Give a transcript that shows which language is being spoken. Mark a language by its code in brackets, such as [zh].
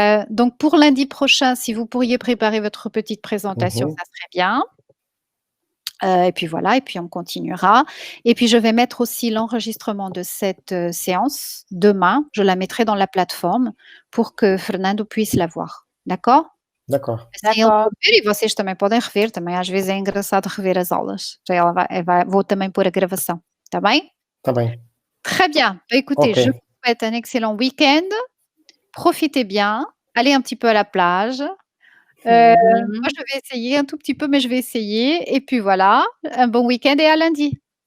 [fr] Donc, pour lundi prochain, si vous pourriez préparer votre petite présentation, ça serait bien. Et puis voilà, et puis on continuera. Et puis je vais mettre aussi l'enregistrement de cette séance demain. Je la mettrai dans la plateforme pour que Fernando puisse la voir. D'accord? D'accord. [pt] Assim ele pode ver e vocês também podem rever. Também às vezes é engraçado rever as aulas. Já ela vou também pôr a gravação. Tá bem? Tá bem. [fr] Très bien. Bah, écoutez, je vous souhaite un excellent week-end. Profitez bien. Allez un petit peu à la plage. Moi, je vais essayer un tout petit peu, mais je vais essayer. Et puis voilà, un bon week-end et à lundi.